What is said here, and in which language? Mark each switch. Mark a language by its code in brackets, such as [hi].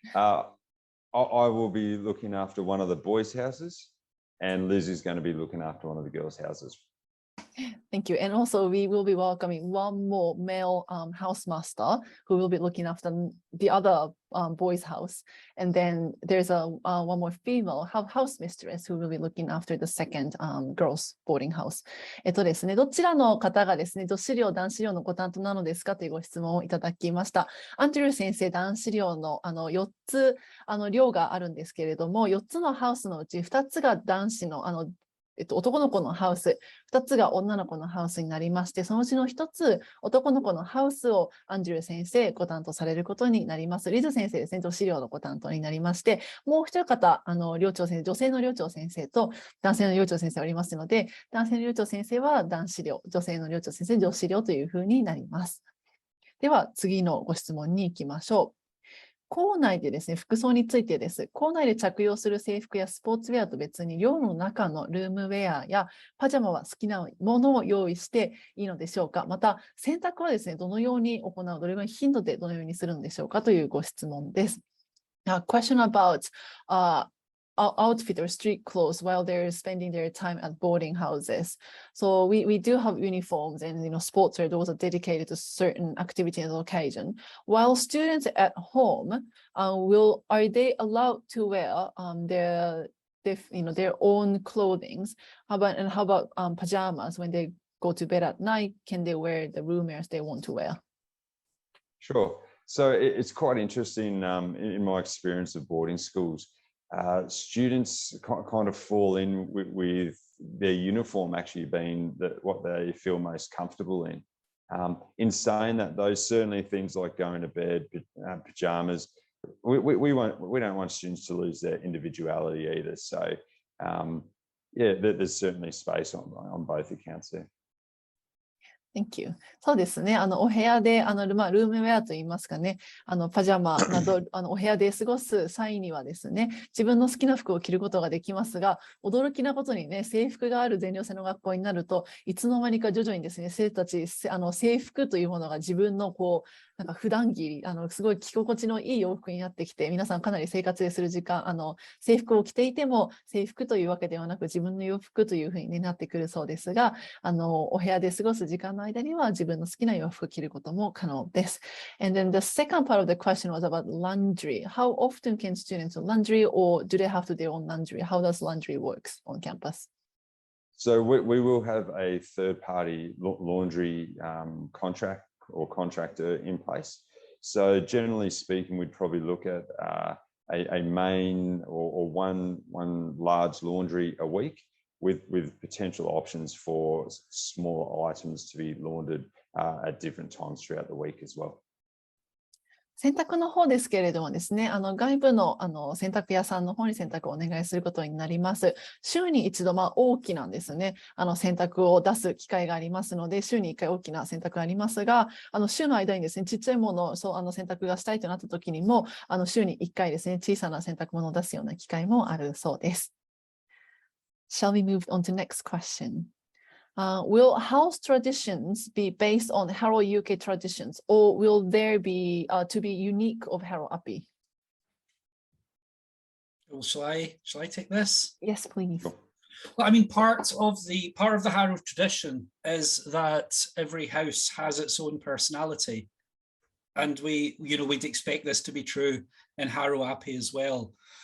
[en] I will be looking after one of the boys' houses, and Liz is going to be looking after one of the girls' houses. Thank you. And also we will be welcoming one more male housemaster who will be looking after the other boys' house. And then there's one more female house mistress who will be looking after the second girls' boarding house. [ja] ですね、どちらの方がですね、女子寮、男子寮のご担当なのですかというご質問をいただきました。アンドリュー先生、男子寮の4つ寮があるんですけれども、4つのハウスのうち2つが男子の男の子のハウス、2つが女の子のハウスになりまして、そのうちの1つ、男の子のハウスをアンドリュー先生ご担当されることになります。リズ先生ですね、女子寮のご担当になりまして、もう一方、寮長先生、女性の寮長先生と男性の寮長先生おりますので、男性の寮長先生は男子寮、女性の寮長先生、女子寮というふうになります。では、次のご質問に行きましょう。校内でですね、服装についてです。校内で着用する制服やスポーツウェアと別に、寮の中のルームウェアやパジャマは好きなものを用意していいのでしょうか。また、洗濯はですね、どのように行う、どれぐらい頻度でどのようにするんでしょうかというご質問です。 [en] Now, question about outfit or street clothes while they're spending their time at boarding houses. So we do have uniforms and sports wear, those are dedicated to certain activity and occasion. While students at home are they allowed to wear their own clothing? How about pajamas when they go to bed at night? Can they wear the room wears they want to wear? Sure. So it's quite interesting in my experience of boarding schools. Students kind of fall in with their uniform actually being what they feel most comfortable in. In saying that, those certainly things like going to bed, pajamas, we don't want students to lose their individuality either. So yeah, there's certainly space on both accounts there. Thank you. [ja] そうですね。お部屋でルームウェアといいますかね、パジャマなどお部屋で過ごす際にはですね、自分の好きな服を着ることができますが、驚きなことにね、制服がある全寮制の学校になると、いつの間にか徐々にですね、生徒たち制服というものが自分のなんか普段着、すごい着心地のいい洋服になってきて、皆さんかなり生活でする時間、制服を着ていても制服というわけではなく自分の洋服というふうになってくるそうですが、お部屋で過ごす時間の間には自分の好きな洋服を着ることも可能です。 [en] And then the second part of the question was about laundry. How often can students do laundry or do they have to do their own laundry? How does laundry work on campus? So we will have a third-party laundry contract or contractor in place. So generally speaking, we'd probably look at a main or one large laundry a week with potential options for smaller items to be laundered at different times throughout the week as well. [ja] 洗濯の方ですけれどもですね、外部の洗濯屋さんの方に洗濯をお願いすることになります。週に一度、大きなですね、洗濯を出す機会がありますので、週に1回大きな洗濯がありますが、週の間にですね、ちっちゃいものを洗濯がしたいとなった時にも、週に1回ですね、小さな洗濯物を出すような機会もあるそうです。 [en] Shall we move on to next question? Will house traditions be based on Harrow UK traditions, or will there be to be unique of Harrow Appi? Well, shall I take this? Yes, please. Sure. Well, I mean, part of the Harrow tradition is that every house has its own personality, and we'd expect this to be true in Harrow Appi as well.